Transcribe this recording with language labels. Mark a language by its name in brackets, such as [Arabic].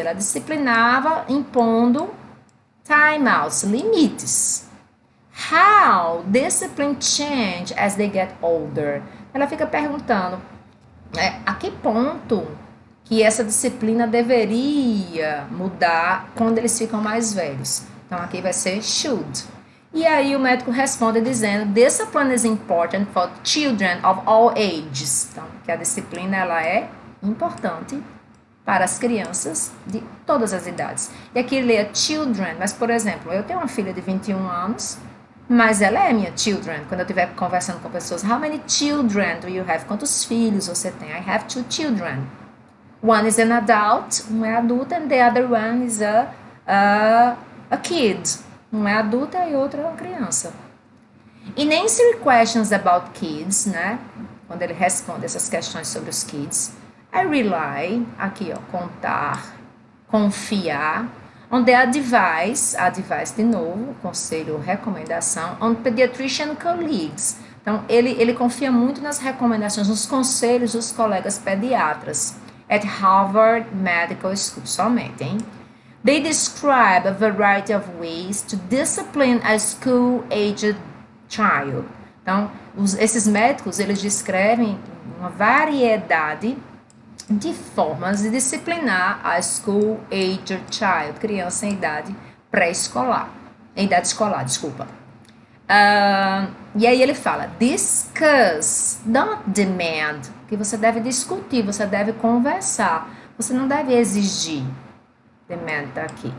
[Portuguese] Ela disciplinava impondo timeouts, limites. [English] How discipline change as they get older? [Portuguese] Ela fica perguntando a que ponto que essa disciplina deveria mudar quando eles ficam mais velhos. Então, aqui vai ser should. E aí o médico responde dizendo, [English] discipline is important for children of all ages. [Portuguese] Então, que a disciplina ela é importante para as crianças de todas as idades. E aqui ele é children, mas, por exemplo, eu tenho uma filha de 21 anos, mas ela é minha children. Quando eu estiver conversando com pessoas, [English] how many children do you have? [Portuguese] Quantos filhos você tem? [English] I have 2 children. One is an adult, [Portuguese] um é adulto, [English] and the other one is a kid. [Portuguese] Um é adulta e outro é uma criança. [English] In answering questions about kids, [Portuguese] né? Quando ele responde essas questões sobre os kids, [English] I rely, [Portuguese] aqui ó, contar, confiar, [English] on the advice [Portuguese] de novo, conselho, recomendação, [English] on pediatrician colleagues. [Portuguese] Então, ele confia muito nas recomendações, nos conselhos dos colegas pediatras. [English] At Harvard Medical School, [Portuguese] somente, hein? [English] They describe a variety of ways to discipline a school-aged child. [Portuguese] Então, esses médicos, eles descrevem uma variedade de formas de disciplinar a school-aged child, criança em idade pré-escolar, em idade escolar, desculpa. E aí ele fala, [English] discuss, don't demand, [Portuguese] que você deve discutir, você deve conversar, você não deve exigir. Demand tá aqui.